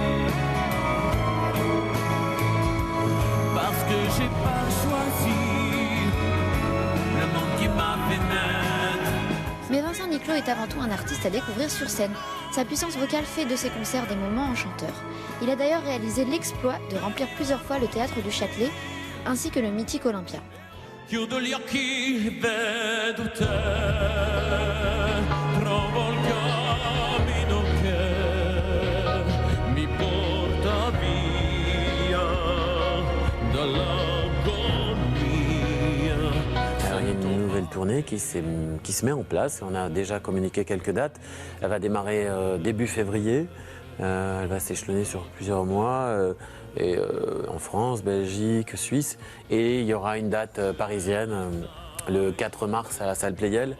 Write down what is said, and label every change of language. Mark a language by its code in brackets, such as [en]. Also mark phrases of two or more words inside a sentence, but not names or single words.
[fr] Parce que j'ai pas choisi le monde qui m'a fait naître. Mais Vincent Niclot est avant tout un artiste à découvrir sur scène. Sa puissance vocale fait de ses concerts des moments enchanteurs. Il a d'ailleurs réalisé l'exploit de remplir plusieurs fois le théâtre du Châtelet, ainsi que le mythique Olympia. [it] Chiudo gli occhi, vedo te, trovo il cammino che mi porta via dall'agonia. [fr] Alors, il y a une nouvelle tournée qui se met en place. On a déjà communiqué quelques dates. Elle va démarrer début février. Elle va s'échelonner sur plusieurs mois. En France, Belgique, Suisse. Et il y aura une date parisienne le 4 mars à la salle Pleyel.